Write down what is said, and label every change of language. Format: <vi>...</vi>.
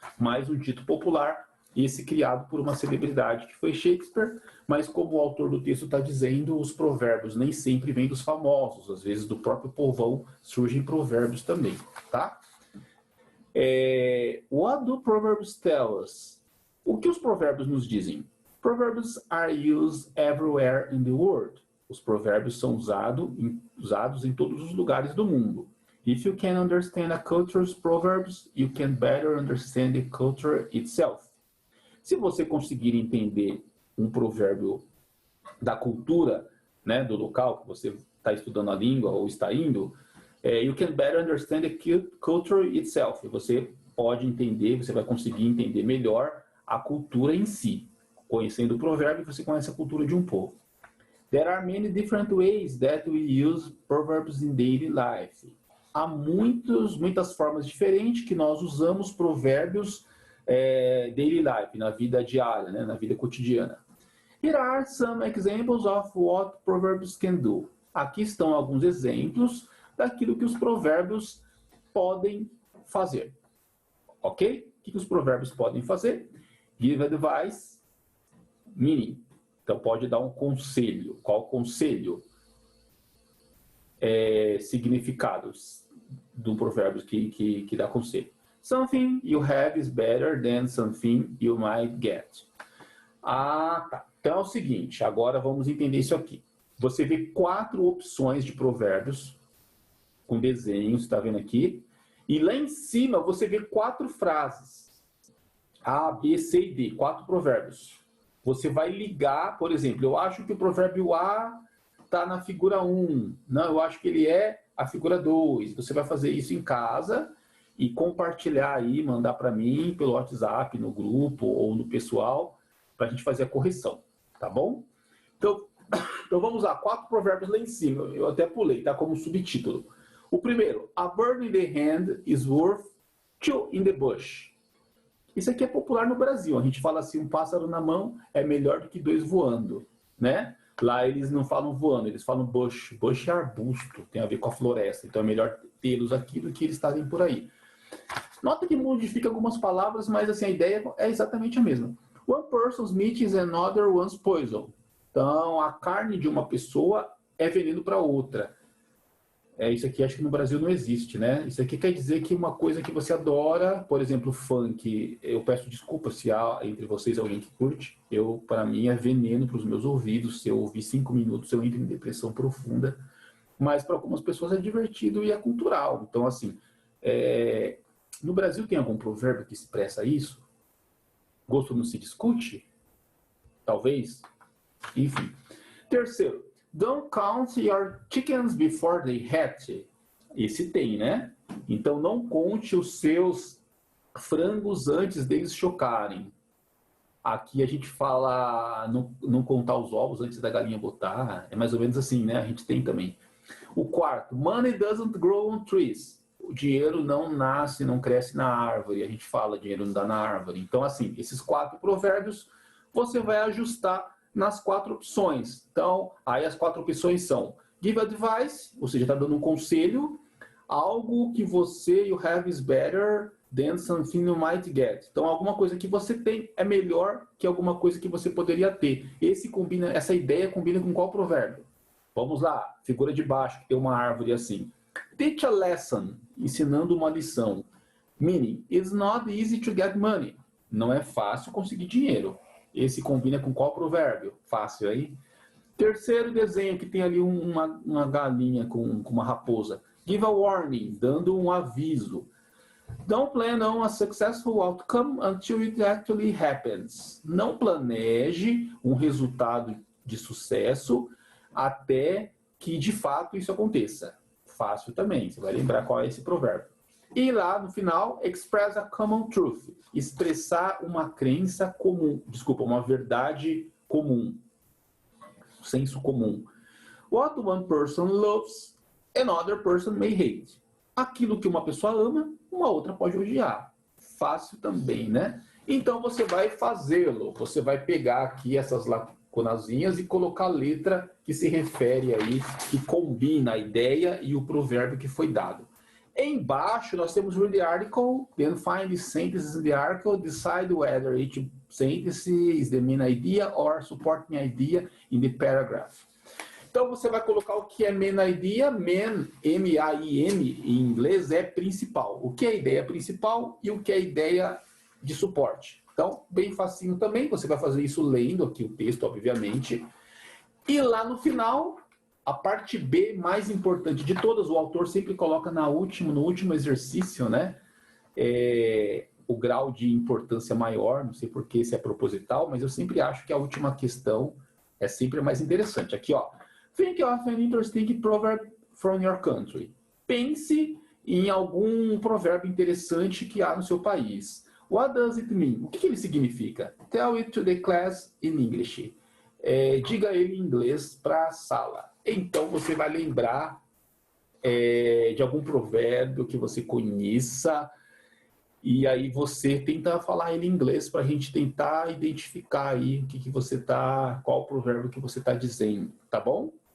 <pt>Mais um dito popular, esse criado por uma celebridade que foi Shakespeare, mas como o autor do texto está dizendo, os provérbios nem sempre vêm dos famosos, às vezes do próprio povão surgem provérbios também, tá?</pt> <en>What do Proverbs tell us?</en> <pt>O que os provérbios nos dizem?</pt> <en>Proverbs are used everywhere in the world.</en> <pt>Os provérbios são usados em todos os lugares do mundo.</pt> <en>If you can understand a culture's proverbs, you can better understand the culture itself.</en> <pt>Se você conseguir entender um provérbio da cultura, né, do local que você está estudando a língua ou está indo,</pt> <en>you can better understand the culture itself.</en> <pt>Você pode entender, você vai conseguir entender melhor a cultura em si. Conhecendo o provérbio, você conhece a cultura de um povo.</pt> <en>There are many different ways that we use proverbs in daily life.</en> <pt>Há muitas formas diferentes que nós usamos provérbios</pt> <en>daily life,</en> <pt>na vida diária, né, na vida cotidiana.</pt> <en>Here are some examples of what proverbs can do.</en> <pt>Aqui estão alguns exemplos daquilo que os provérbios podem fazer. Ok? O que os provérbios podem fazer?</pt> <en>Give advice, meaning.</en> <pt>Então, pode dar um conselho. Qual conselho? Significados do provérbio que dá conselho.</pt> <en>Something you have is better than something you might get.</en> <pt>Ah, tá. Então é o seguinte, agora vamos entender isso aqui. Você vê 4 opções de provérbios com desenhos, está vendo aqui? E lá em cima você vê 4 frases. A, B, C e D, 4 provérbios. Você vai ligar, por exemplo, eu acho que o provérbio A está na figura 1. Não, eu acho que ele é a figura 2. Você vai fazer isso em casa e compartilhar aí, mandar para mim pelo WhatsApp, no grupo ou no pessoal, para a gente fazer a correção, tá bom? Então vamos lá, 4 provérbios lá em cima. Eu até pulei, tá como subtítulo. O primeiro,</pt> <en>a bird in the hand is worth 2 in the bush.</en> <pt>Isso aqui é popular no Brasil. A gente fala assim, um pássaro na mão é melhor do que 2 voando, né? Lá eles não falam voando, eles falam bush. Bush é arbusto, tem a ver com a floresta. Então é melhor tê-los aqui do que eles estarem por aí. Nota que modifica algumas palavras, mas assim, a ideia é exatamente a mesma.</pt> <en>One person's meat is another one's poison.</en> <pt>Então, a carne de uma pessoa é veneno para outra. Isso aqui acho que no Brasil não existe, né? Isso aqui quer dizer que uma coisa que você adora, por exemplo, funk, eu peço desculpa se há entre vocês alguém que curte, para mim é veneno para os meus ouvidos, se eu ouvir 5 minutos eu entro em depressão profunda, mas para algumas pessoas é divertido e é cultural. Então, assim, no Brasil tem algum provérbio que expressa isso? Gosto não se discute? Talvez? Enfim. Terceiro,</pt> <en>don't count your chickens before they hatch.</en> <pt>Esse tem, né? Então, não conte os seus frangos antes deles chocarem. Aqui a gente fala não contar os ovos antes da galinha botar. É mais ou menos assim, né? A gente tem também. O quarto,</pt> <en>money doesn't grow on trees.</en> <pt>O dinheiro não nasce, não cresce na árvore. A gente fala, dinheiro não dá na árvore. Então, assim, esses 4 provérbios, você vai ajustar nas 4 opções. Então, aí as 4 opções são</pt> <en>give advice,</en> <pt>ou seja, está dando um conselho, algo que</pt> <en>you have is better than something you might get.</en> <pt>Então, alguma coisa que você tem é melhor que alguma coisa que você poderia ter. Essa ideia combina com qual provérbio? Vamos lá, figura de baixo, que tem uma árvore assim.</pt> <en>Teach a lesson,</en> <pt>ensinando uma lição.</pt> <en>Meaning, it's not easy to get money.</en> <pt>Não é fácil conseguir dinheiro. Esse combina com qual provérbio? Fácil aí. Terceiro desenho, que tem ali uma galinha com uma raposa.</pt> <en>Give a warning,</en> <pt>dando um aviso.</pt> <en>Don't plan on a successful outcome until it actually happens.</en> <pt>Não planeje um resultado de sucesso até que de fato isso aconteça. Fácil também, você vai lembrar qual é esse provérbio. E lá no final,</pt> <en>express a common truth.</en> <pt>Expressar uma crença comum, uma verdade comum. Senso comum. What one person loves, another person may hate. Aquilo que uma pessoa ama, uma outra pode odiar. Fácil também, né? Então você vai fazê-lo. Você vai pegar aqui essas lacunazinhas e colocar a letra que se refere aí, que combina a ideia e o provérbio que foi dado. Embaixo nós temos</pt> <en>read the article, then find the sentences in the article, decide whether each sentence is the main idea or supporting idea in the paragraph.</en> <pt>Então você vai colocar o que é main idea, main, M-A-I-N em inglês, é principal. O que é a ideia principal e o que é a ideia de suporte. Então, bem facinho também, você vai fazer isso lendo aqui o texto, obviamente. E lá no final, a parte B mais importante de todas, o autor sempre coloca no último exercício, né? O grau de importância maior, não sei por que se é proposital, mas eu sempre acho que a última questão é sempre a mais interessante. Aqui, ó.</pt> <en>Think of an interesting proverb from your country.</en> <pt>Pense em algum provérbio interessante que há no seu país.</pt> <en>What does it mean?</en> <pt>O que ele significa?</pt> <en>Tell it to the class in English.</en> <pt>Diga ele em inglês para a sala. Então você vai lembrar de algum provérbio que você conheça e aí você tenta falar ele em inglês para a gente tentar identificar aí qual o provérbio que você está dizendo, tá bom?</pt>